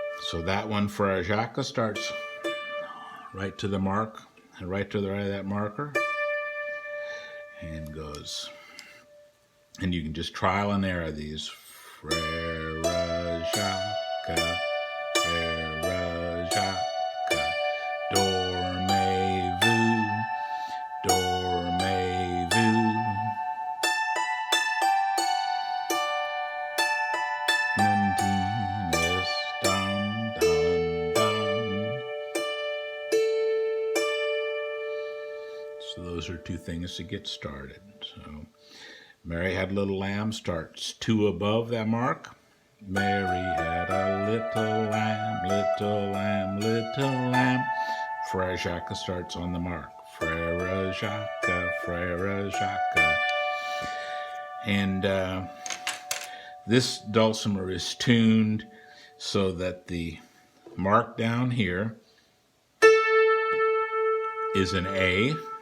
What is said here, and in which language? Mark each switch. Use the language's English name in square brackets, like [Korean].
[English] So that one for Jacques starts right to the mark, right to the right of that marker, and goes. And you can just trial and error these. [French] Frère Jacques, Frère Jacques, dormez-vous, dormez-vous. Nandines, dun, dun, dun. [English] So those are two things to get started. So Mary Had a Little Lamb starts 2 above that mark. Mary had a little lamb, little lamb, little lamb. Frère Jacques starts on the mark. [French] Frère Jacques, Frère Jacques. [English] And this dulcimer is tuned so that the mark down here is an A.